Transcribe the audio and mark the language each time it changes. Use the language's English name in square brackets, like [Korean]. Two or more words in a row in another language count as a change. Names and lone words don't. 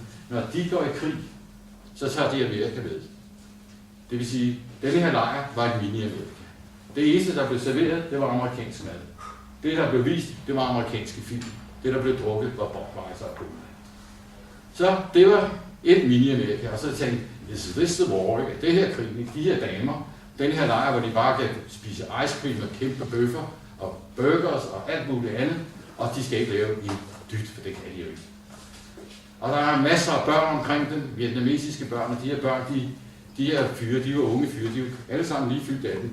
[Danish] Når de går i krig, så tager de Amerika ved. Det vil sige, at denne her lejr var et mini-Amerika. Det eneste, der blev serveret, det var amerikansk mad. Det, der blev vist, det var amerikanske film. Det, der blev drukket, var Budweiser og cola. Så det var et mini-Amerika, og så tænkte jeg, [English] this the war, [Danish] det her krig, de her damer, den her lejr, hvor de bare kan spise ice cream og kæmpe bøffer og burgers og alt muligt andet, og de skal ikke lave en dyt, for det kan de jo ikke. Og der er masser af børn omkring dem, vietnamesiske børn, og de her børn, de er fyre, de er unge fyre, de er alle sammen lige fyldt 18.